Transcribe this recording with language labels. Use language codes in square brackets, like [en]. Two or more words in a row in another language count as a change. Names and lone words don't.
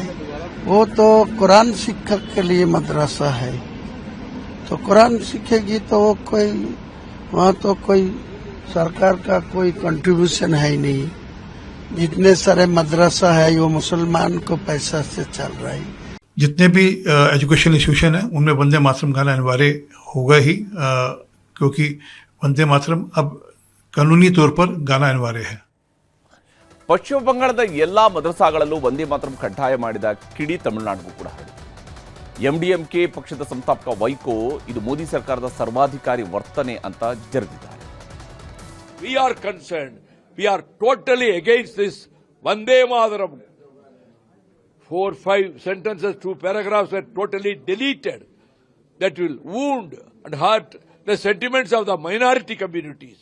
[hi] वो तो कुरान शिक्षक के लिए मदरसा है, तो कुरान सीखेगी तो वो कोई वहाँ तो कोई सरकार का कोई कंट्रीब्यूशन है ही नहीं। जितने सारे मदरसा है वो मुसलमान को पैसा से चल रहा है। जितने भी [en] education institution [hi] है उनमें वंदे मातरम गाना अनिवार्य होगा ही, क्योंकि वंदे मातरम अब कानूनी तौर पर गाना अनिवार्य है। [kn] ಪಶ್ಚಿಮ ಬಂಗಾಳದ ಎಲ್ಲ ಮದರಸಾಗಳಲ್ಲೂ ಒಂದೇ ಮಾತರಂ ಕಡ್ಡಾಯ ಮಾಡಿದ ಕಿಡಿ ತಮಿಳುನಾಡಿಗೂ ಕೂಡ ಹರಡಿದೆ. ಎಂಡಿಎಂಕೆ ಪಕ್ಷದ ಸಂಸ್ಥಾಪಕ ವೈಕೋ ಇದು ಮೋದಿ ಸರ್ಕಾರದ ಸರ್ವಾಧಿಕಾರಿ ವರ್ತನೆ ಅಂತ ಜರೆದಿದ್ದಾರೆ. [en] We are concerned. We are totally against this Vande Mataram. 4-5 sentences, 2 paragraphs were totally deleted. That will wound and hurt the sentiments of the minority communities.